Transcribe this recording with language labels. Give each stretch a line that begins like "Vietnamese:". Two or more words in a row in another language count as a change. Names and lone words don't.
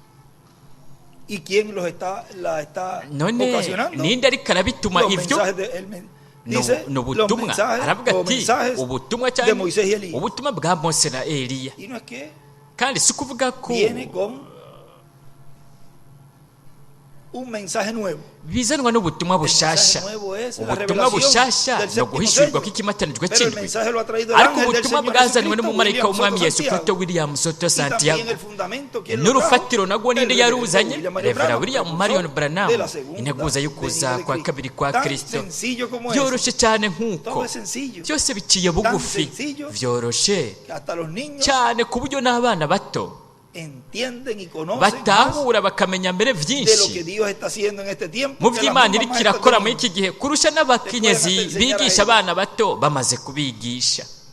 Rundi: None ninde ariko arabituma ivyo? No butumwa. Aravuga ati ubutumwa cyangwa ubutumwa bwa Mose na Eliya, kandi si kuvuga ko
Spanish: un mensaje nuevo.
Rundi: bizanwa n'ubutumwa bushasha. Ubutumwa bushasha no guhishurwa kw'ikimatanijwe cy'indwi, ariko ubutumwa bwazanwe n'umumarayika w'umwami Yesu Kristo William Soto Santiago. N'urufatiro nagwo ninde yaruzanye? Reverend William Marion Branham. Integuza y'ukuza kwa kabiri kwa Kristo byoroshe cyane nk'uko byose biciye bugufi, byoroshe cyane ku buryo n'abana bato batahura bakamenya mbere byinshi mu by'Imana iriko irakora muri iki gihe kurusha n'abakenyezi bigisha abana bato bamaze kubigisha.